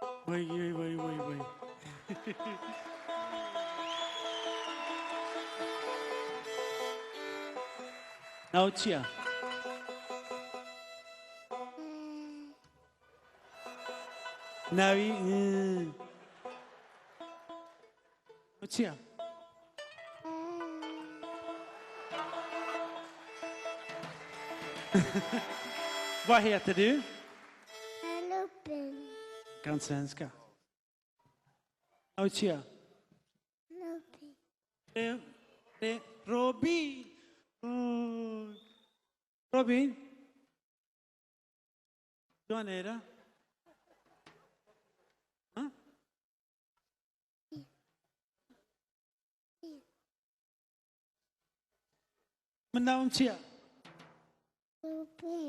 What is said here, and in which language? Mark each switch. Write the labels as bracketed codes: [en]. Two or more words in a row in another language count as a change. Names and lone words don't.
[ckb] وای وای وای وای وای. ناو چییە؟ ناوی چییە؟ [sv] Vad heter du? Robin. Kan svenska. Och tja. Robin. Robin. Robin. [ar] شلون هيدا؟ [ckb] ها؟ من ناوم تشيا؟ Robin.